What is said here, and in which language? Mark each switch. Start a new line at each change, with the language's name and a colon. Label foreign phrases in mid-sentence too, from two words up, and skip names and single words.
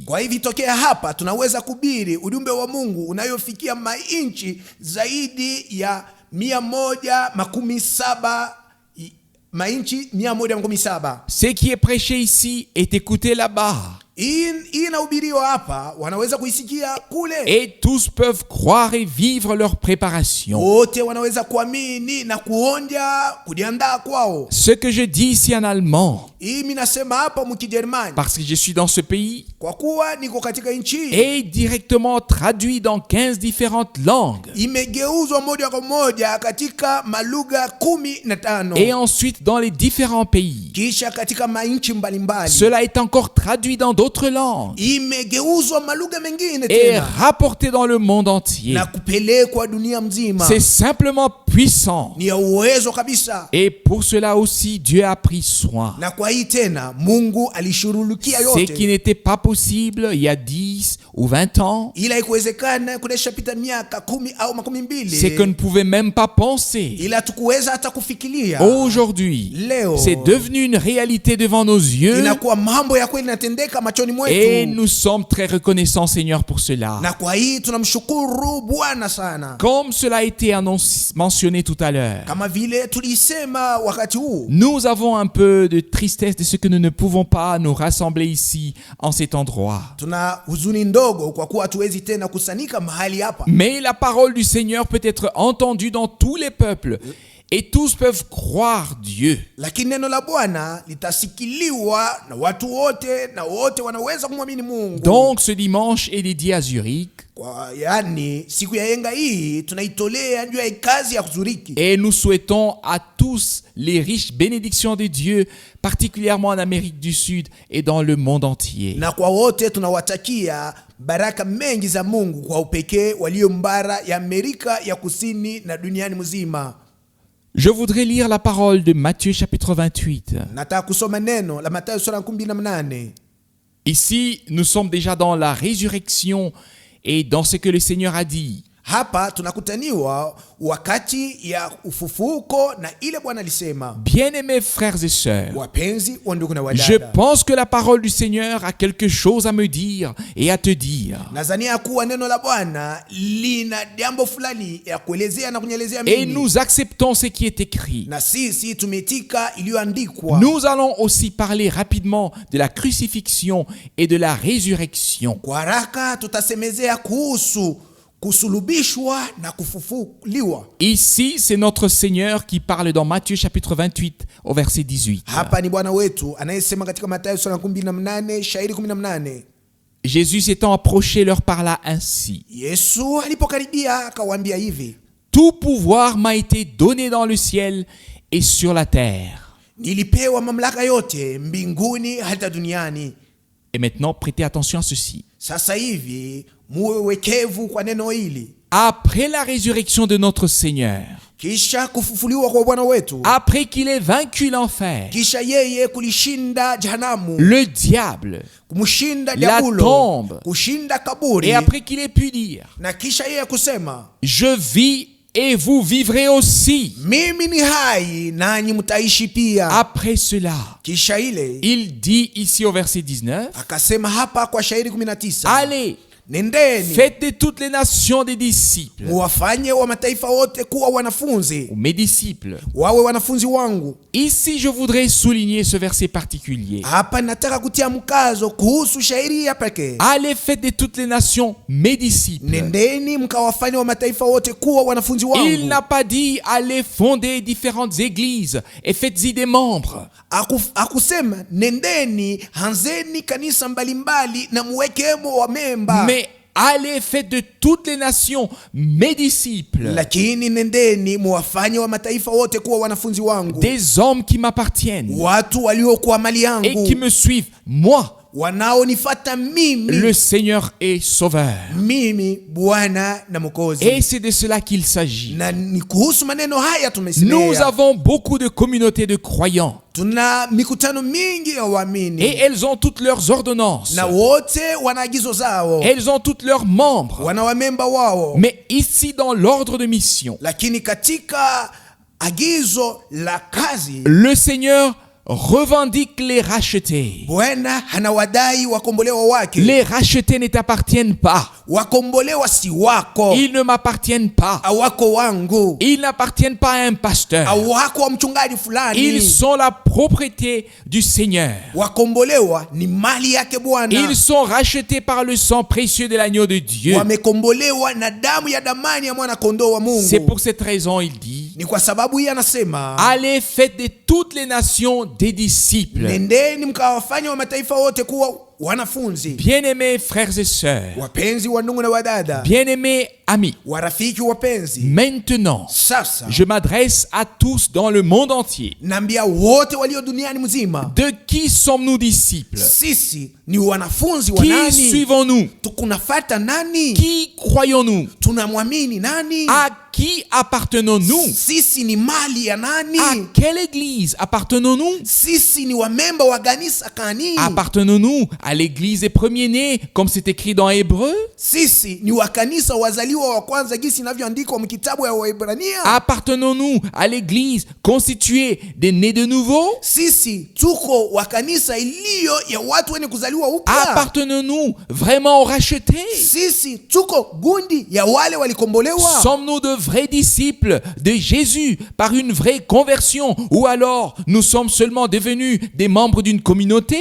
Swahili: kwa hivi tokea hapa tunaweza kuhubiri ujumbe wa Mungu unayofikia mainchi zaidi ya 117, mainchi 117.
French: Ce qui est prêché ici est écouté là-bas.
Swahili: Hii inahubiriwa hapa, wanaweza kuisikia kule.
French: Et tous peuvent croire et vivre leur préparation.
Swahili: Wote wanaweza kuamini na kujiandaa kwao.
French: Ce que je dis ici en allemand,
Swahili: Hii mimi nasema hapa mkijerumani,
French: parce que je suis dans ce pays,
Swahili: kwa kuwa niko katika nchi,
French: est directement traduit dans 15 différentes langues.
Swahili: imegeuzwa moja kwa moja katika malugha 15.
French: Et ensuite dans les différents pays.
Swahili: Kisha katika mainchi mbalimbali
French: Cela est encore traduit dans d'autres langues
Swahili: imegeuzwa malugha mengine
French: et
Swahili: tena
French: rapporté dans le monde entier.
Swahili: na kupelekwa dunia mzima.
French: C'est simplement puissant.
Swahili: Ni ya uwezo kabisa.
French: Et pour cela aussi, Dieu a pris soin.
Swahili: Na kwa hii tena Mungu alishughulikia
French: Ce qui
Swahili: yote.
French: n'était pas possible il y a 10 ou 20 ans,
Swahili: Ila ikuwezekana kuneshapita miaka 10 au 12.
French: c'est qu'on ne pouvait même pas penser.
Swahili: Ila tukuweza hata kufikiria.
French: Aujourd'hui,
Swahili: Leo
French: c'est devenu une réalité devant nos yeux
Swahili: inakuwa mambo ya kweli yanatendeka machoni
French: et
Swahili: mwetu.
French: nous sommes très reconnaissants, Seigneur, pour cela.
Swahili: Na kwa hii tunamshukuru Bwana sana.
French: Comme cela a été mentionné tout à l'heure,
Swahili: Kama vile tulisema wakati huu,
French: nous avons un peu de tristesse de ce que nous ne pouvons pas nous rassembler ici, en cet endroit.
Swahili: tuna huzuni ndogo kwa kuwa hatuwezi tena kusanyika mahali hapa.
French: Mais la parole du Seigneur peut être entendue dans tous les peuples et tous peuvent croire Dieu.
Swahili: Lakini neno la Bwana litasikiliwa na watu wote na wote wanaweza kumwamini Mungu.
French: Donc ce dimanche est dédié à Zurich
Swahili: Yani siku ya yenga hii tunaitolea juu ya kazi ya Zuriki.
French: et nous souhaitons à tous les riches bénédictions de Dieu, particulièrement en Amérique du Sud et dans le monde entier.
Swahili: Na kwa wote tunawatakia baraka mengi za Mungu kwa upekee walio mbara ya Amerika ya Kusini na duniani mzima.
French: Je voudrais lire la parole de Matthieu chapitre 28.
Swahili: Nataka kusoma neno la Mathayo sura 18.
French: Ici, nous sommes déjà dans la résurrection et dans ce que le Seigneur a dit.
Swahili: Hapa tunakutaniwa wakati ya ufufuko na ile Bwana alisema.
French: Bien-aimés frères et sœurs,
Swahili: Wapenzi wa ndugu na
French: je
Swahili: wadada,
French: pense que la parole du Seigneur a quelque chose à me dire et à te dire.
Swahili: nazania kuwa neno la Bwana lina jambo fulani ya kuelezea na kunyelezea
French: Et
Swahili: mimi.
French: nous acceptons ce qui est écrit.
Swahili: Na sisi tumetika iliyoandikwa.
French: Nous allons aussi parler rapidement de la crucifixion et de la résurrection.
Swahili: Kwa haraka tutasemezea kuhusu kusulubishwa na kufufuliwa.
French: Ici, c'est notre Seigneur qui parle dans Matthieu chapitre 28 au verset 18.
Swahili: Hapa ni Bwana wetu anayesema katika Mathayo sura 18 shairi 18.
French: Jésus s'étant approché leur parla ainsi.
Swahili: Yesu alipokaribia akawaambia hivi,
French: Tout pouvoir m'a été donné dans le ciel et sur la terre.
Swahili: nilipewa mamlaka yote mbinguni hata duniani.
French: Et maintenant, prêtez attention à ceci.
Swahili: Sasa hivi muwe wekevu kwa neno hili.
French: Après la résurrection de notre Seigneur,
Swahili: Kisha kufufuliwa kwa Bwana wetu,
French: après qu'il ait vaincu l'enfer,
Swahili: kisha yeye kulishinda jehanamu,
French: le diable,
Swahili: kumshinda
French: la
Swahili: diabulo,
French: tombe,
Swahili: kushinda kaburi,
French: et après qu'il ait pu dire,
Swahili: na kisha yeye kusema,
French: je vis et vous vivrez aussi.
Swahili: mimi ni hai nanyi mtaishi pia.
French: Après cela,
Swahili: Kisha ile
French: il dit ici au verset 19,
Swahili: akasema hapa kwa shairi 19,
French: allez,
Swahili: nendeni
French: faites de toutes les nations des disciples,
Swahili: muwafanye wa mataifa wote kuwa wanafunzi,
French: ou mes disciples.
Swahili: wawe wanafunzi wangu.
French: Ici, je voudrais souligner ce verset particulier.
Swahili: Hapa nataka kutia mkazo kuhusu shairi ya pekee.
French: Allez, faites de toutes les nations mes disciples.
Swahili: Nendeni mkawafanye wa mataifa wote kuwa wanafunzi
French: Il
Swahili: wangu.
French: n'a pas dit allez fonder différentes églises et faites-y des membres.
Swahili: Akusema nendeni hanzeni kanisa mbalimbali na muwekemo wa memba.
French: Mais allez, faites de toutes les nations mes disciples.
Swahili: Lakini nendeni muwafanye wa mataifa wote kuwa wanafunzi wangu.
French: Des hommes qui m'appartiennent
Swahili: Watu waliokuwa mali
French: et qui
Swahili: yangu,
French: me suivent, moi,
Swahili: wanaonifata mimi,
French: le Seigneur et Sauveur.
Swahili: mimi Bwana na Mwokozi.
French: Et c'est de cela qu'il s'agit.
Swahili: Na ni kuhusu maneno haya
French: Nous
Swahili: tumesemea.
French: avons beaucoup de communautés de croyants
Swahili: Tuna mikutano mingi ya waamini,
French: et elles ont toutes leurs ordonnances.
Swahili: na wote wana agizo zao,
French: Elles ont tous leurs membres.
Swahili: wana wamemba wao.
French: Mais ici, dans l'ordre de mission,
Swahili: Lakini katika agizo la kazi,
French: le Seigneur revendique les rachetés.
Swahili: Bwana anawadai wakombolewa wake.
French: Les rachetés ne t'appartiennent pas.
Swahili: Wakombolewa si wako,
French: Ils ne m'appartiennent pas.
Swahili: awako wangu,
French: Ils n'appartiennent pas à un pasteur.
Swahili: awako wa mchungaji
French: Ils
Swahili: fulani.
French: sont la propriété du Seigneur.
Swahili: Wakombolewa ni mali yake Bwana.
French: Ils sont rachetés par le sang précieux de l'agneau de Dieu.
Swahili: Wamekombolewa na damu ya damani ya mwana kondoo wa Mungu.
French: C'est pour cette raison, il dit,
Swahili: Ni kwa sababu hii anasema,
French: allez, faites de toutes les nations des disciples.
Swahili: nendeni mkawafanya wa mataifa wote kuwa wanafunzi.
French: Bien-aimés frères et sœurs,
Swahili: Wapenzi wa ndugu na wadada,
French: bien-aimés amis,
Swahili: warafiki wapenzi,
French: maintenant,
Swahili: sasa
French: je m'adresse à tous dans le monde entier.
Swahili: naambia wote walio duniani mzima,
French: De qui sommes-nous disciples?
Swahili: sisi ni wanafunzi wa
French: Qui
Swahili: nani?
French: suivons-nous?
Swahili: Tukunafata nani?
French: Qui croyons-nous?
Swahili: Tunamwamini nani?
French: À qui appartenons-nous?
Swahili: Sisi ni mali ya nani?
French: À quelle église appartenons-nous?
Swahili: Sisi ni wamemba wa kanisa kani?
French: Appartenons-nous à l'église des premiers-nés, comme c'est écrit dans Hébreu?
Swahili: Sisi ni wa kanisa wazaliwa wa kwanza jinsi inavyoandikwa mkitabu ya Waebrania?
French: Appartenons-nous à l'église constituée des nés de nouveau?
Swahili: Sisi tuko wa kanisa iliyo ya watu wenye kuzaliwa upya?
French: Appartenons-nous vraiment aux rachetés?
Swahili: Sisi tuko gundi ya wale walikombolewa?
French: Sommes-nous de vrais disciples de Jésus par une vraie conversion, ou alors nous sommes seulement devenus des membres d'une communauté?